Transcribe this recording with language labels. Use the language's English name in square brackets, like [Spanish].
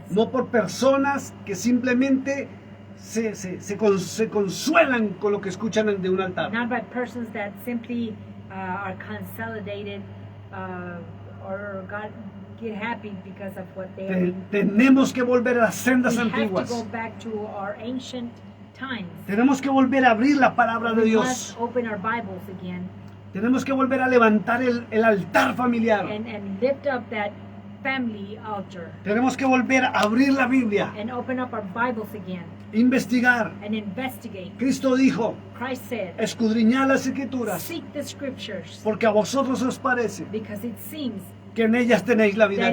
[Spanish] no por personas que simplemente se consuelan con lo que escuchan de un altar. [English] not by persons that simply are consolidated or God get happy because of what they are. [Spanish] Tenemos que volver a las [English] We [Spanish] sendas [English] have to [Spanish] antiguas. [English] go back to our ancient times. [Spanish] Tenemos que volver a abrir la palabra de [English] We [Spanish] Dios. [English] must open our Bibles again [Spanish] Tenemos que volver a levantar el altar familiar. [English] and lift up that family altar [Spanish] Tenemos que volver a abrir la Biblia, [English] and open up our Bibles again [Spanish] investigar. [English] and investigate. [Spanish] Cristo dijo, [English] Christ said, [Spanish] escudriñad las escrituras, [English] seek the scriptures [Spanish] porque a vosotros os parece [English] because it seems [Spanish] que en ellas tenéis la vida